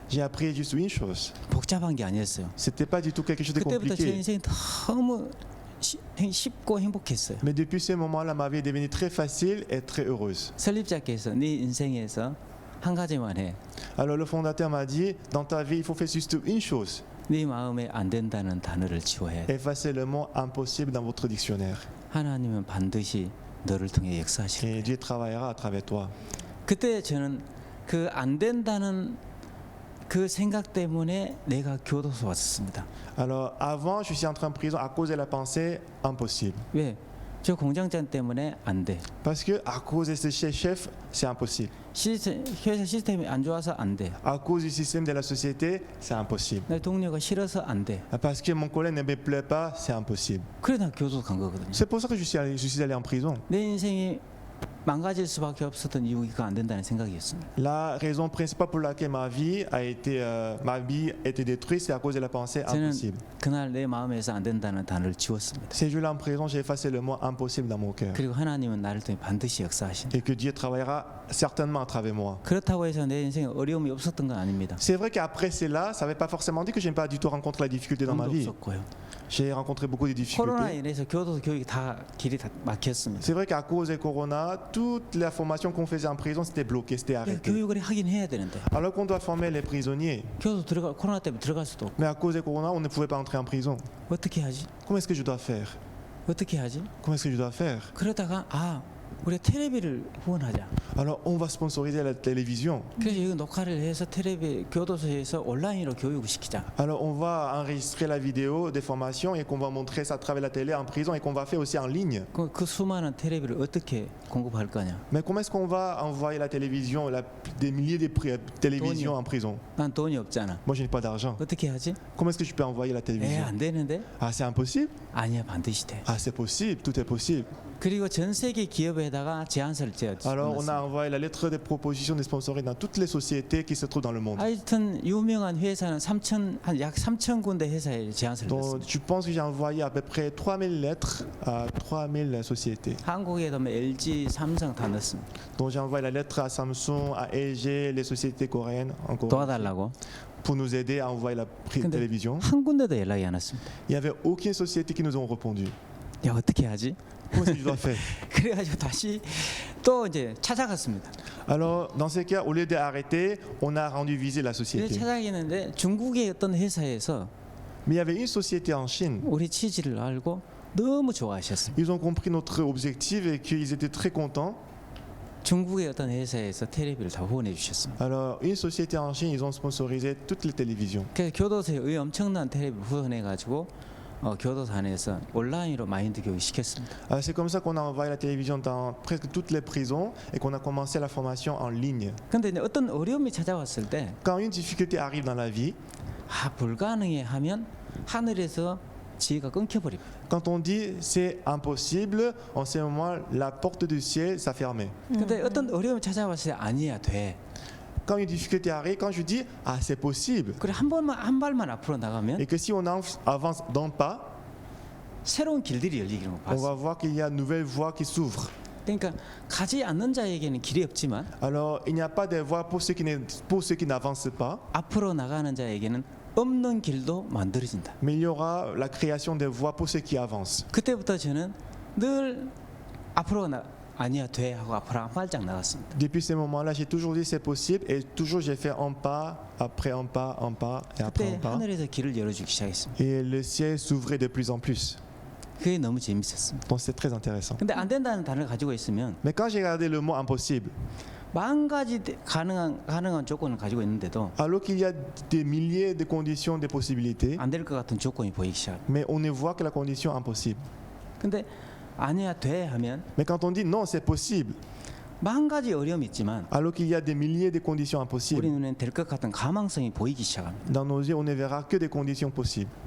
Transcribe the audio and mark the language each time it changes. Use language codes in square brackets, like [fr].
[fr] J'ai appris juste une chose. [ko] 복잡한 게 아니었어요. [fr] C'était pas du tout quelque chose de [ko] 그때부터 제 [fr] compliqué. [ko] 인생이 너무 쉽고 행복했어요. [fr] Mais depuis ce moment-là, ma vie est devenue très facile et très heureuse. [ko] 설립자께서 네 인생에서 한 가지만 해. [fr] Alors le fondateur m'a dit, dans ta vie, il faut faire juste une chose. [ko] 네 마음에 안 된다는 단어를 지워야 돼. [fr] Effacez le mot impossible dans votre dictionnaire. [ko] 하나님은 반드시 너를 통해 역사하실 [fr] Et [ko] 거예요. [fr] Dieu travaillera à travers toi. [ko] 그때 저는 그 안 된다는 그 생각 때문에 내가 교도소 왔었습니다. [fr] Alors avant, je suis entré en prison à cause de la pensée impossible. [ko] 왜? 저 공장장 때문에 안 돼. [fr] Parce que à cause de ce chef, c'est impossible. [ko] 회사 시스템이 안 좋아서 안 돼. [fr] À cause du système de la société, c'est impossible. [ko] 내 동료가 싫어서 안 돼. [fr] Parce que mon collègue ne me plaît pas, c'est impossible. [ko] 그래 나 교도소 간 거거든요. [fr] C'est pour ça que je suis allé en prison. [ko] 내 인생이 망가질 수밖에 없었던 이유가 안 된다는 생각이었습니다. [fr] La raison principale pour laquelle ma vie a été détruite, c'est à cause de la pensée [ko] 저는 [fr] impossible. [ko] 그날 내 마음에서 안 된다는 단어를 지웠습니다. [fr] Ces jours-là en prison, j'ai effacé le mot impossible dans mon cœur. [ko] 그리고 하나님은 나를 통해 반드시 역사하신다. [fr] Et que Dieu travaillera certainement à travers moi. [ko] 그렇다고 해서 내 인생에 어려움이 없었던 건 아닙니다. [fr] C'est vrai qu'après cela, ça ne veut pas forcément dire que je n'ai pas du tout rencontré la difficulté dans ma vie. [ko] 없었고요. [fr] J'ai rencontré beaucoup de [ko] 코로나 [fr] difficultés. [ko] 인해서 교도소 교육이 다 길이 다 막혔습니다. [fr] C'est vrai qu'à cause du corona, toute la formation qu'on faisait en prison, c'était bloqué, c'était arrêté. [ko] 교육을 하긴 해야 되는데. [fr] Alors qu'on doit former les prisonniers. [ko] 교도소 코로나 때문에 들어갈 수도 없고. [fr] Mais à cause du corona, on ne pouvait pas entrer en prison. [ko] 어떻게 하지? [fr] Comment est-ce que je dois faire? [ko] 어떻게 하지? [fr] Comment est-ce que je dois faire? [ko] 그러다가 우리 텔레비를 후원하자. [fr] Alors on va sponsoriser la télévision. [ko] 그래서 이거 녹화를 해서 텔레비 교도소에서 온라인으로 교육을 시키자. [fr] Alors on va enregistrer la vidéo des formations et qu'on va montrer ça à travers la télé en prison et qu'on va faire aussi en ligne. [ko] 그 수많은 텔레비를 어떻게 공급할 거냐? [fr] Mais comment est-ce qu'on va envoyer la télévision, des milliers de télévisions en prison? [ko] 난 돈이 없잖아. [fr] Moi je n'ai pas d'argent. [ko] 어떻게 하지? [fr] Comment est-ce que je peux envoyer la télévision? [ko] 안 되는데? [fr] Ah c'est impossible? [ko] 아니야 반드시 돼. [fr] Ah c'est possible, tout est possible. [ko] 그리고 전 세계 기업에다가 제안서를 [fr] Alors on a envoyé la lettre de proposition de sponsoring dans toutes les sociétés qui se trouvent dans le monde. [ko] 하여튼 유명한 회사는 약 3,000 군데 회사에 제안서를 [fr] Donc [ko] 냈습니다. [fr] je pense que j'ai envoyé à peu près 3000 lettres à 3000 sociétés. [ko] 한국에도 LG, 삼성 다 넣었습니다. [fr] Donc j'ai envoyé la lettre à Samsung, à LG, les sociétés coréennes encore. [ko] 도와달라고. [fr] Pour nous aider à envoyer la télévision. [ko] 한 군데도 연락이 안 왔습니다. [fr] Il n'y avait aucune société qui nous ont répondu. [ko] 야 어떻게 하지? [fr] Comment est-ce que je dois faire? [ko] 그래가지고 다시 또 이제 찾아갔습니다. [fr] Alors dans ces cas, au lieu d'arrêter, on a rendu visite la société. [ko] 찾아가는데 중국의 어떤 회사에서 [fr] Mais il y avait une société en Chine. [ko] 우리 취지를 알고 너무 좋아하셨습니다. [fr] Ils ont compris notre objectif et qu'ils étaient très contents. [ko] 중국의 어떤 회사에서 텔레비를 다 후원해 주셨습니다. [fr] Alors une société en Chine, ils ont sponsorisé toutes les télévisions. [ko] 그래서 교도소에 엄청난 텔레비 후원해 가지고 교도소 안에서 온라인으로 마인드 교육 시켰습니다. [fr] C'est comme ça qu'on a envoyé la télévision dans presque toutes les prisons et qu'on a commencé la formation en ligne. [ko] 근데 이제 어떤 어려움이 찾아왔을 때 [fr] Quand une difficulté arrive dans la vie, [ko] 불가능해 하면 하늘에서 지혜가 끊겨버립니다. [fr] Quand on dit c'est impossible, en ce moment la porte du ciel s'afferme. [ko] 근데 어떤 어려움이 찾아왔을 때 아니야 돼. [fr] Quand une difficulté arrive, quand je dis ah c'est possible, [ko] 그래 한 발만 앞으로 나가면 [fr] et que si on avance d'un pas, [ko] 새로운 길들이 열리기를 [fr] on [ko] 봤어. [fr] va voir qu'il y a une nouvelle voie qui s'ouvre. [ko] 그러니까 가지 않는 자에게는 길이 없지만, [fr] Alors il n'y a pas de voie pour ceux qui n'avancent pas. [ko] 앞으로 나가는 자에게는 없는 길도 만들어진다. [fr] Mais il y aura la création des voies pour ceux qui avancent. [ko] 그때부터 저는 늘 앞으로 아니야 돼 하고 앞으로 한 발짝 나갔습니다. [fr] Depuis ce moment-là, j'ai toujours dit c'est possible et toujours j'ai fait un pas après un pas, un pas et après [ko] 그때 [fr] un pas. [ko] 하늘에서 길을 열어주기 시작했습니다. [fr] Et le ciel s'ouvrait de plus en plus. [ko] 그게 너무 재밌었습니다. [fr] Donc c'est très intéressant. [ko] 근데 안 된다는 단어를 가지고 있으면 [fr] Mais quand j'ai regardé le mot impossible, [ko] 만 가지 가능한 조건을 가지고 있는데도 [fr] alors qu'il y a des milliers de conditions, de possibilités, [ko] 안 될 것 같은 조건이 보이기 시작합니다. [fr] mais on ne voit que la condition impossible. [ko] 근데 아니야 돼 하면 [fr] Mais quand on dit non, c'est possible, [ko] 만 가지 어려움이 있지만 [fr] alors qu'il y a des milliers de conditions [ko] 우리 [fr] impossibles, [ko] 눈엔 될 것 같은 가망성이 보이기 시작합니다. [fr] dans nos yeux, on ne verra que des conditions possibles.